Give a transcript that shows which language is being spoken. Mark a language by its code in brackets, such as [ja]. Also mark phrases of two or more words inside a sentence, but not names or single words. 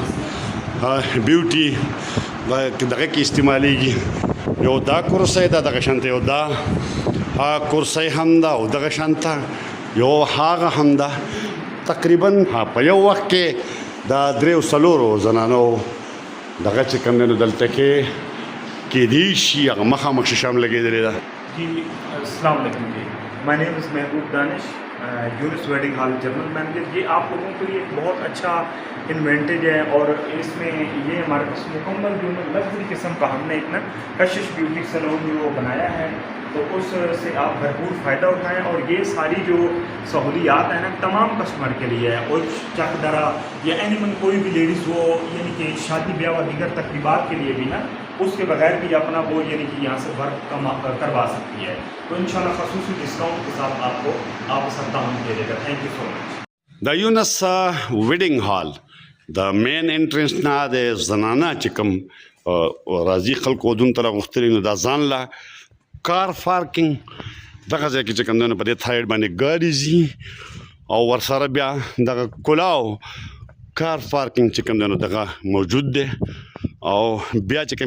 [ps] بیوټي دغه کې استعمالیږي یو دا کرسی ده دغه شانته یو دا کرسی هم ده او دغه شانته یو هغه هم ده تقریبا په یو وخت کې دا درې څلورو زنانو دغه چې کوم دی نو دلته کې کېدی شي هغه مخامخ شیشه هم لګېدلې ده [ur] जी [ar] السلام علیکم [ur] जी [en] my name is [ur] محبوب دانش یونس ویڈنگ ہال [en] general manager. [ur] یہ آپ لوگوں کے لیے ایک بہت اچھا انوینٹیج ہے اور اس میں یہ ہمارے پاس مکمل جو لگژری قسم کا ہم نے ایک نا کشش [en] beauty salon [ur] جو بنایا ہے تو اس سے آپ بھرپور فائدہ اٹھائیں اور یہ ساری جو سہولیات ہیں نا تمام کسٹمر کے لیے ہے اور چک درہ یا اینیمل کوئی بھی لیڈیز ہو یعنی کہ شادی بیاہ اور دیگر تقریبات کے لیے بھی نا اسکے بغیر بھی اپنا وہ یعنی کہ یہاں سے ورک کروا سکتی ہے تو انشاءاللہ خصوصی ڈسکاؤنٹ کے ساتھ آپ کو آپ سکتا ہم دے دےگا. [en] thank you so much. [ps] د یونس ویډینګ هال د مین انټرنس نه د زنانه چې کوم راځي خلکو ودون ته راغوښتلي نو دا ځان له کار پارکینګ دغه ځای کې چې کوم دی نو په دې سایډ باندې ګاډي ځي او ورسره بیا دغه کلاو کار پارکینګ چې کوم دی نو دغه موجود دی او بیا چې